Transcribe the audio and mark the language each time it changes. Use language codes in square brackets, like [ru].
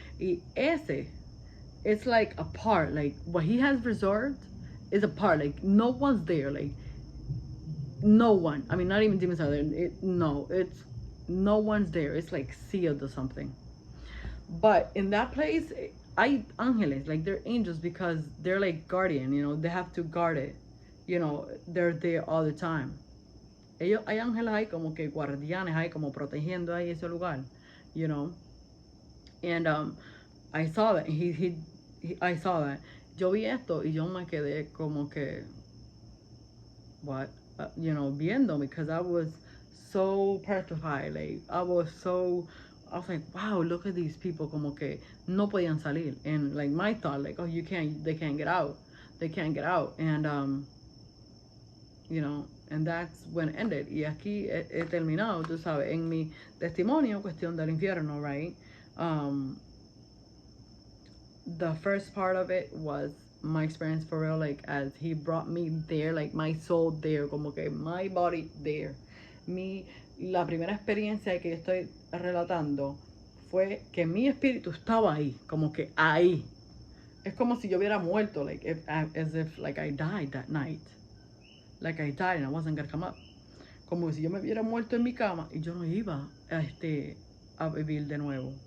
[en] Y ese, it's like a part, like what he has reserved is a part, like no one's there, like no one. I mean, not even demons are there. It's no one's there. It's like sealed or something. But in that place, [es] hay ángeles, [en] like they're angels because they're like guardian, you know, they have to guard it. You know, they're there all the time. [es] Ellos, hay ángeles ahí como que guardianes ahí como protegiendo ahí ese lugar, you know. [en] And I saw that. I saw that. [es] Yo vi esto y yo me quedé como que, what? [en] You know, viendo, because I was so petrified. Like, I was like, wow, look at these people, [es] como que no podían salir. [en] And like my thought, like, oh, they can't get out. They can't get out. And, you know, and that's when it ended. [es] Y aquí he terminado, tú sabes, en mi testimonio, cuestión del infierno, right? [en] The first part of it was my experience for real, like as he brought me there, like my soul there, como que my body there. [es] La primera experiencia que yo estoy relatando fue que mi espíritu estaba ahí, como que ahí. Es como si yo hubiera muerto, [en] like as if like I died that night. Like I died and I wasn't gonna come up. [es] Como si yo me hubiera muerto en mi cama y yo no iba a vivir de nuevo.